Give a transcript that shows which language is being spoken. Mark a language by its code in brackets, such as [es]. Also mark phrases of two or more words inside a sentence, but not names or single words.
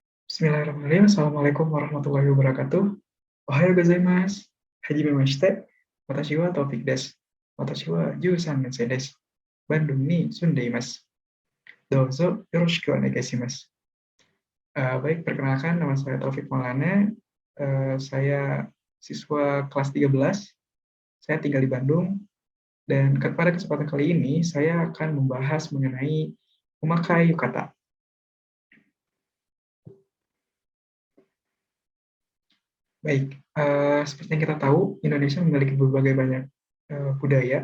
[ar] بسم الله الرحمن الرحيم. السلام عليكم ورحمة الله وبركاته. [ja] おはようございます。はじめまして。私はTaufikです. 私は十三年生です。Bandungに住んでいます. どうぞよろしくお願いします. [id] Baik, perkenalkan nama saya Taufik Maulana. Saya siswa kelas 13. Saya tinggal di Bandung. Dan pada kesempatan kali ini, saya akan membahas mengenai memakai yukata. Baik, seperti yang kita tahu, Indonesia memiliki berbagai banyak budaya.